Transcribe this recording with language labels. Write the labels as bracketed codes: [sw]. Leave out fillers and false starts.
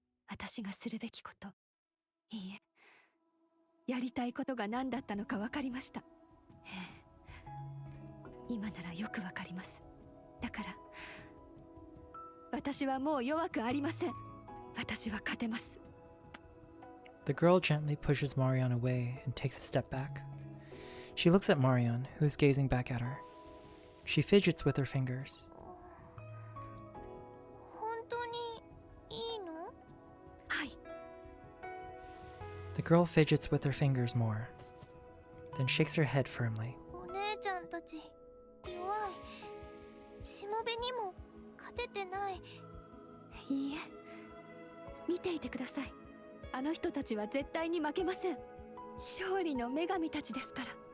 [ja] 私がするべきこと、いいえ、やりたいことが何だったのか分かりました。ええ、今ならよく分かります。だから私はもう弱くありません。私は勝てます。 [en] The girl gently pushes Marian away and takes a step back. She looks at Marian, who is gazing back at her. She fidgets with her fingers. [ja] 本当にいいの？はい。 [en] The girl fidgets with her fingers more, then shakes her head firmly. [ja] お姉ちゃんたち弱い。しもべにも勝ててない。いいえ、見ていてください。あの人たちは絶対に負けません。勝利の女神たちですから。